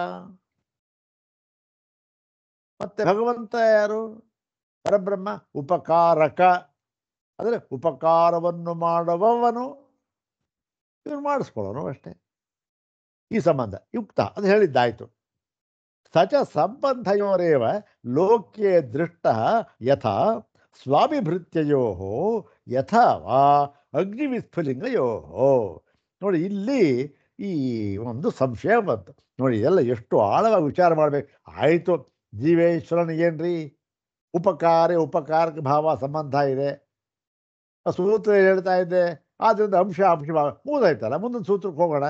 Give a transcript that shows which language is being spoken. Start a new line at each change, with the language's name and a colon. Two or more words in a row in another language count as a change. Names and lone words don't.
Kannada: ಮತ್ತೆ ಭಗವಂತ ಯಾರು? ಪರಬ್ರಹ್ಮ ಉಪಕಾರಕ. ಅಂದರೆ ಉಪಕಾರವನ್ನು ಮಾಡುವವನು, ಇವನು ಮಾಡಿಸ್ಕೊಳ್ಳೋನು ಅಷ್ಟೇ. ಈ ಸಂಬಂಧ ಯುಕ್ತ ಅದು ಹೇಳಿದ್ದಾಯ್ತು.
Sanskrit: ಸಚ ಸಂಬಂಧಯೋರೇವ ಲೋಕ್ಯೆ ದೃಷ್ಟ ಯಥಾ ಸ್ವಾಮಿಭೃತ್ಯಯೋ ಯಥಾ ವಾ ಅಗ್ನಿವಿಸ್ಫುಲಿಂಗಯೋ.
Kannada: ನೋಡಿ, ಇಲ್ಲಿ ಈ ಒಂದು ಸಂಶಯ ಬಂತು. ನೋಡಿ, ಎಲ್ಲ ಎಷ್ಟು ಆಳವಾಗಿ ವಿಚಾರ ಮಾಡಬೇಕು. ಆಯಿತು, ಜೀವೇಶ್ವರನಿಗೇನ್ರಿ ಉಪಕಾರಿ ಉಪಕಾರಕ ಭಾವ ಸಂಬಂಧ ಇದೆ, ಸೂತ್ರ ಹೇಳ್ತಾ ಇದ್ದೆ, ಆದ್ದರಿಂದ ಅಂಶ ಭಾವ ಮುಗಿದಾಯ್ತಲ್ಲ, ಮುಂದಿನ ಸೂತ್ರಕ್ಕೆ ಹೋಗೋಣ.